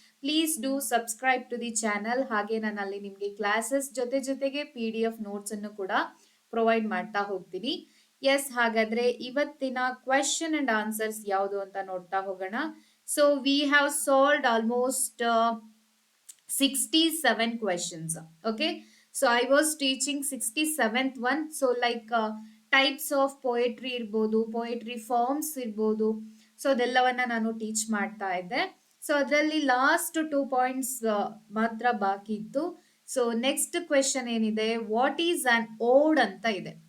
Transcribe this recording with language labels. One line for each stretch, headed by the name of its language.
English: Please do subscribe to the channel.
Kannada: ಹಾಗೆ ನಾನು ಅಲ್ಲಿ ನಿಮ್ಗೆ ಕ್ಲಾಸಸ್ ಜೊತೆಗೆ PDF ನೋಟ್ಸ್ ಅನ್ನು ಕೂಡ ಪ್ರೊವೈಡ್ ಮಾಡ್ತಾ ಹೋಗ್ತೀನಿ. ಎಸ್, ಹಾಗಾದ್ರೆ ಇವತ್ತಿನ
English: question and answers
Kannada: ಯಾವುದು ಅಂತ ನೋಡ್ತಾ ಹೋಗೋಣ.
English: So we have solved almost 67 questions. Okay, so I was teaching 67th one. So like types of poetry
Kannada: ಇರ್ಬೋದು, ಪೊಯೆಟ್ರಿ ಫಾರ್ಮ್ಸ್ ಇರ್ಬೋದು, ಸೊ ಅದೆಲ್ಲವನ್ನ ನಾನು ಟೀಚ್ ಮಾಡ್ತಾ ಇದ್ದೆ. ಸೊ ಅದರಲ್ಲಿ ಲಾಸ್ಟ್ 2 ಪಾಯಿಂಟ್ಸ್ ಮಾತ್ರ ಬಾಕಿ ಇತ್ತು. ಸೊ ನೆಕ್ಸ್ಟ್ ಕ್ವೆಶನ್ ಏನಿದೆ,
English: what is an ode
Kannada: ಅಂತ ಇದೆ.